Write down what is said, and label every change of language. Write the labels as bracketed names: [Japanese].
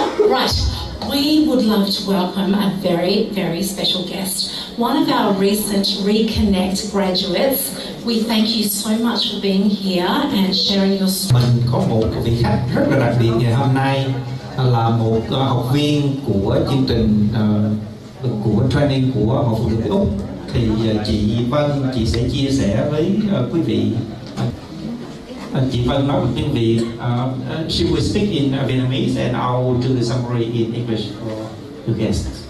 [English] Right. We would love to welcome a very, very special guest, one of our recent Reconnect graduates. We thank you so much for being here and sharing your story. [Vietnamese] Mình có một vị khách rất là đặc biệt ngày hôm nay, là một học viên của chương trình của training của Hội Phụ Nữ Úc. Thì chị Vân, chị sẽ chia sẻ với quý vị. Chị Vân nói bằng tiếng Việt. [English] She will speak in Vietnamese and I will do the summary in English for the guests.